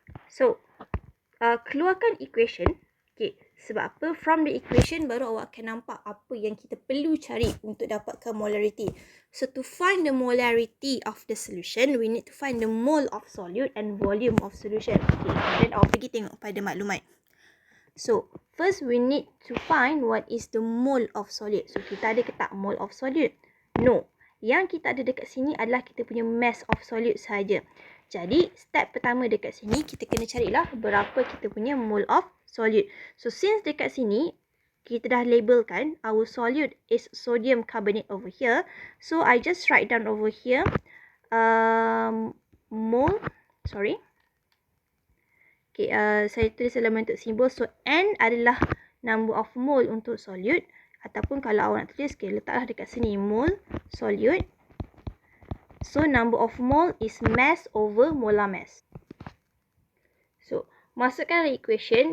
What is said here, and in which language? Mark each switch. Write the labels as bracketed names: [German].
[Malay] So, keluarkan equation. Okay, sebab apa? [English] From the equation, [Malay] baru awak akan nampak apa yang kita perlu cari untuk dapatkan molarity. [English] So, to find the molarity of the solution, we need to find the mole of solute and volume of solution. [Malay] Okay, then awak pergi tengok pada maklumat. [English] So, first we need to find what is the mole of solute. [Malay] So, kita ada ke tak [English] mole of solute? No. [Malay] Yang kita ada dekat sini adalah kita punya mass of solute sahaja. Jadi, step pertama dekat sini, kita kena carilah berapa kita punya mole of solute. [English] So, since [Malay] dekat sini, kita dah labelkan [English] our solute is sodium carbonate over here. So, I just write down over here, Okay, [Malay] saya tulis dalam bentuk simbol. [English] So, N adalah number of mole untuk solute. [Malay] Ataupun kalau awak nak tulis, okay, letaklah dekat sini mole solute. [English] So, number of mole is mass over molar mass. [Malay] So, masukkan dalam equation.